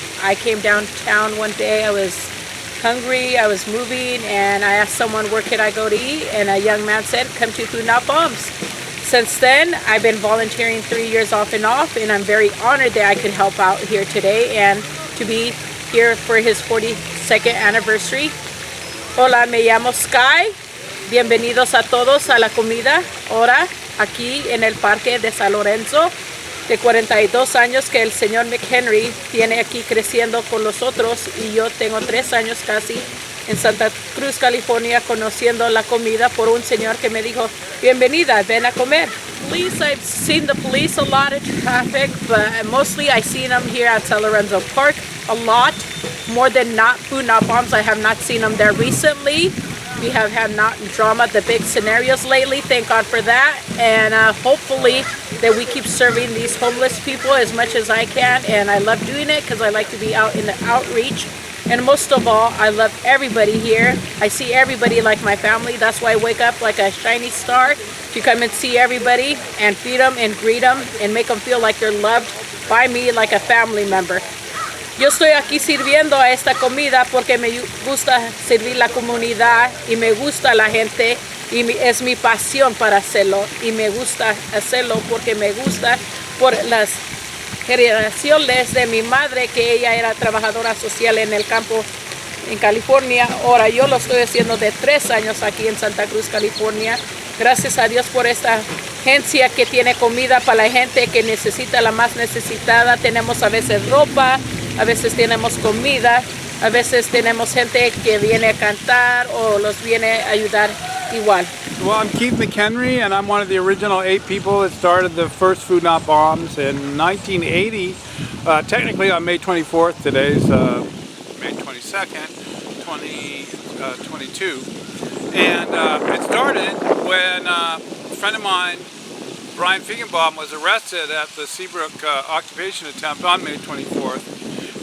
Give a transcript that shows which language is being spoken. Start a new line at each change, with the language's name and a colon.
English: I came downtown one day, I was hungry, I was moving, and I asked someone, where could I go to eat? And a young man said, come to Food Not Bombs. Since then, I've been volunteering 3 years off, and I'm very honored that I could help out here today and to be here for his 42nd anniversary.
Spanish: Hola, me llamo Sky. Bienvenidos a todos a la comida ahora aquí en el Parque de San Lorenzo. De 42 años que el señor McHenry tiene aquí creciendo con nosotros, y yo tengo 3 años casi en Santa Cruz, California, conociendo la comida por un señor que me dijo, bienvenida, ven a comer.
English: Police, I've seen the police a lot in traffic, but mostly I've seen them here at San Lorenzo Park a lot, more than not Food Not Bombs. I have not seen them there recently. We have had not drama, the big scenarios lately, thank God for that, and hopefully that we keep serving these homeless people as much as I can, and I love doing it because I like to be out in the outreach. And most of all, I love everybody here. I see everybody like my family. That's why I wake up like a shiny star to come and see everybody and feed them and greet them and make them feel like they're loved by me like a family member.
Spanish: Yo estoy aquí sirviendo a esta comida porque me gusta servir la comunidad y me gusta la gente y es mi pasión para hacerlo, y me gusta hacerlo porque me gusta por las generaciones de mi madre, que ella era trabajadora social en el campo en California. Ahora yo lo estoy haciendo de 3 años aquí en Santa Cruz, California. Gracias a Dios por esta agencia que tiene comida para la gente que necesita, la más necesitada. Tenemos a veces ropa, a veces tenemos comida, a veces tenemos gente que viene a cantar o los viene a ayudar igual.
English: Well, I'm Keith McHenry, and I'm one of the original 8 people that started the first Food Not Bombs in 1980. Technically on May 24th, today's May 22nd, 2022. And it started when a friend of mine, Brian Feigenbaum, was arrested at the Seabrook occupation attempt on May 24th.